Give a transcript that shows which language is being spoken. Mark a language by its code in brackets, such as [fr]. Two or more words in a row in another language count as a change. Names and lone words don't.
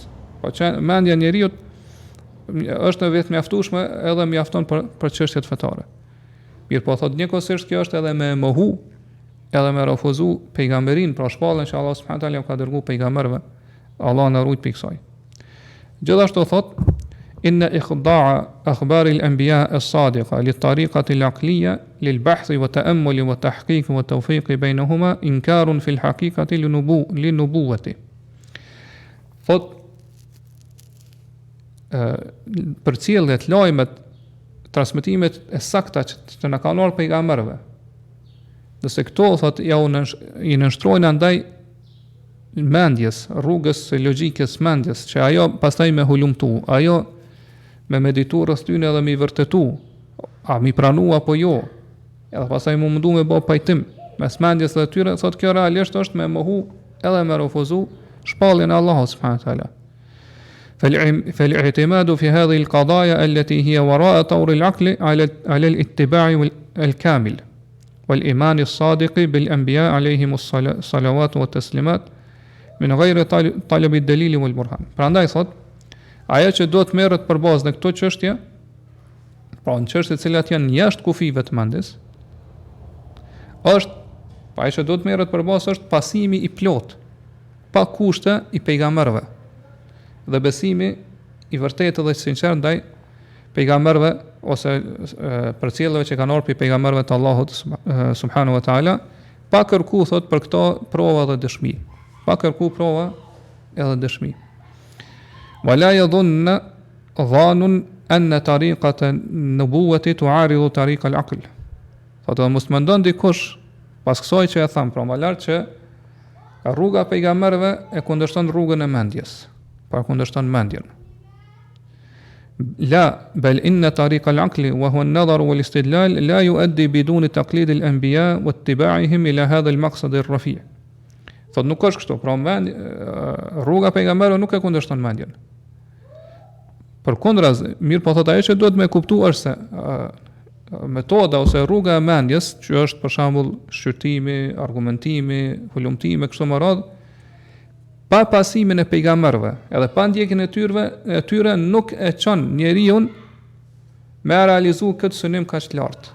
[sq] Po që mendja e njeriu është vetë mjaftueshme edhe mjafton për çështjet fetare. Mirë po thot njëkohësisht kjo është edhe me mohu, edhe me refuzu pejgamberin, pra shpallën që Allah [ar] سبحانه وتعالى [sq] ka dërguar pejgamberëve. Allah na ruaj prej kësaj. Gjithashtu thot [ar] إن إخضاع أخبار الأنبياء الصادقة للطريقة العقلية للبحث والتأمل والتحقيق والتوفيق بينهما إنكار في الحقيقة للنبوة. [sq] Thot përcjelljet, lajmet, transmetimet e sakta që na kanë ardhur pejgamberëve. Nëse këto thot ja I nënshtrojnë andaj mendjes, rrugës së logjikës mendjes, që ajo pastaj me hulumtu, ajo me meditu rreth tyne edhe me I vërtetu, a mi pranu apo jo, edhe pastaj mu mundu me bë pajtim mes mendjes dhe tyre, thot kjo realisht është me mohu edhe me refuzu shpalljen e Allahut [ar] سبحانه وتعالى. فالاعتماد في هذه القضايا التي هي وراء طور العقل على الاتباع الكامل والإيمان الصادق بالأنبياء عليهم الصلوات والتسليمات من غير طلب الدليل والبرهان. [sq] Prandaj thot, ajo që do të merret për bazë në këto çështje, pra në çështjet që janë jashtë kufive të mendjes, është ajo që do të merret për bazë është pasimi I plot, pa kushte I pejgamberëve. Dhe besimi I vërtetë dhe sinqert ndaj pejgamberëve ose përcjelljeve që kanë ardhur prej pejgamberëve të Allahut [ar] سبحانه وتعالى, [sq] pa kërku thot për këto prova dhe dëshmi. Pa kërku prova edhe dëshmi. [ar] ولا يظنن ظان أن طريقة النبوة تعارض طريقة العقل. [sq] Thotë mos mendon dikush pas kësaj që e tham, pra më lart që rruga e pejgamberëve e kundërshton rrugën e mendjes. Pa kundërshton mendjen. [ar] لا بل إن طريق العقل وهو النظر والاستدلال لا يؤدي بدون تقليد الأنبياء واتباعهم إلى هذا المقصد الرفيع. [sq] Thot nuk është kështu, pra rruga pejgamberëve nuk e kundërshton mendjen. Përkundraz, mirë po thot ajo që duhet me kuptu është se metoda ose rruga e mendjes, që është për shembull shqyrtimi, argumentimi, hulumtimi kështu me radhë, pa pasimin e pejgamberëve, edhe pa ndjekjen e tyre nuk e çon njeriu me realizu këtë synim kaq të lartë.